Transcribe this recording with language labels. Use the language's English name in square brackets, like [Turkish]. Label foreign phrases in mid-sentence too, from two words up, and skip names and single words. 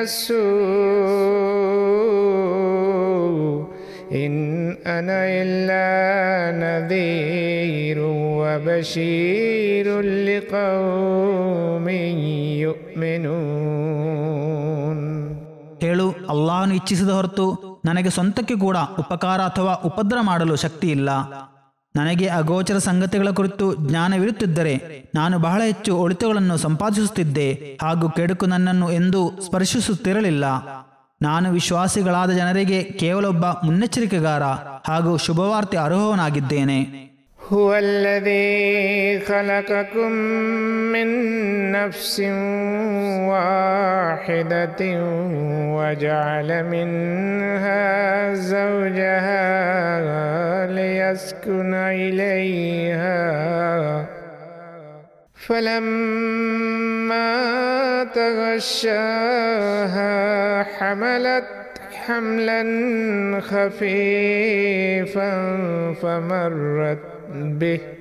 [Arabic] السوء إن أنا إلا نذير وبشير لقوم يؤمنون. [Kannada] ಹೇಳು, ಅಲ್ಲಾಹನು ಇಚ್ಛಿಸಿದ ಹೊರತು ನನಗೆ ಸ್ವಂತಕ್ಕೆ ಕೂಡ ಉಪಕಾರ ಅಥವಾ ಉಪದ್ರ ಮಾಡಲು ಶಕ್ತಿ ಇಲ್ಲ. ನನಗೆ ಅಗೋಚರ ಸಂಗತಿಗಳ ಕುರಿತು ಜ್ಞಾನವಿರುತ್ತಿದ್ದರೆ ನಾನು ಬಹಳ ಹೆಚ್ಚು ಒಳಿತುಗಳನ್ನು ಸಂಪಾದಿಸುತ್ತಿದ್ದೆ, ಹಾಗೂ ಕೆಡುಕು ನನ್ನನ್ನು ಎಂದೂ ಸ್ಪರ್ಶಿಸುತ್ತಿರಲಿಲ್ಲ. ನಾನು ವಿಶ್ವಾಸಿಗಳಾದ ಜನರಿಗೆ ಕೇವಲೊಬ್ಬ ಮುನ್ನೆಚ್ಚರಿಕೆಗಾರ ಹಾಗೂ ಶುಭವಾರ್ತೆ ಅರ್ಹವನಾಗಿದ್ದೇನೆ. [Arabic] هو الذي خلقكم من نفس واحدة وجعل منها زوجها ليسكن إليها فلما تغشاها حملت حملا خفيفا فمرت به